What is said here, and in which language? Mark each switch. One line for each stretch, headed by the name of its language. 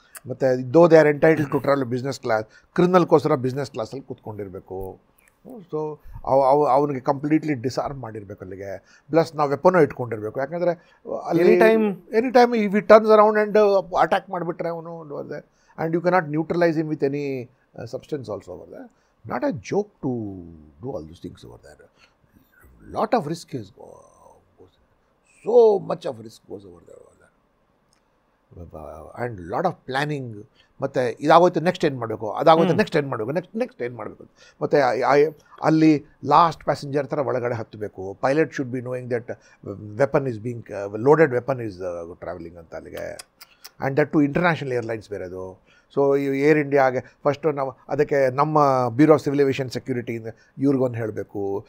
English: ಮತ್ತು though they are entitled to travel business class,
Kannada: ಕ್ರಿಮಿನಲ್ಗೋಸ್ಕರ business ಕ್ಲಾಸಲ್ಲಿ ಕೂತ್ಕೊಂಡಿರಬೇಕು. So ಅವನಿಗೆ completely ಡಿಸಾರ್ಮ್ ಮಾಡಿರಬೇಕು ಅಲ್ಲಿಗೆ. ಪ್ಲಸ್ ನಾವು ವೆಪನೂ ಇಟ್ಕೊಂಡಿರಬೇಕು. ಯಾಕಂದರೆ ಅಲ್ಲಿ
English: any time if it turns around and attack
Kannada: ಮಾಡಿಬಿಟ್ರೆ ಅವನು
English: They and you cannot neutralise him with any substance also over there. Not a joke to do all these things over there. Lot of risk is goes. So much of risk goes over there. And lot of planning.
Kannada: ಮತ್ತು ಇದಾಗೋಯ್ತು next ಏನು ಮಾಡಬೇಕು, ಅದಾಗೋಯ್ತು next ಏನು ಮಾಡಬೇಕು, next ಏನು ಮಾಡಬೇಕು. ಮತ್ತು ಅಲ್ಲಿ last passenger ಥರ ಒಳಗಡೆ ಹತ್ತಬೇಕು.
English: pilot should be knowing that weapon is being loaded weapon is travelling
Kannada: ಅಂತ ಅಲ್ಲಿಗೆ.
English: and that to international airlines
Kannada: ಬೇರೆ ಅದು. ಸೊ ಏರ್ ಇಂಡಿಯಾಗೆ ಫಸ್ಟು ನಾವು ಅದಕ್ಕೆ ನಮ್ಮ ಬ್ಯೂರೋ ಆಫ್ ಸಿವಿಲ್ ಏವಿಯೇಷನ್ ಸೆಕ್ಯೂರಿಟಿಯಿಂದ ಇವ್ರಿಗೊಂದು ಹೇಳಬೇಕು.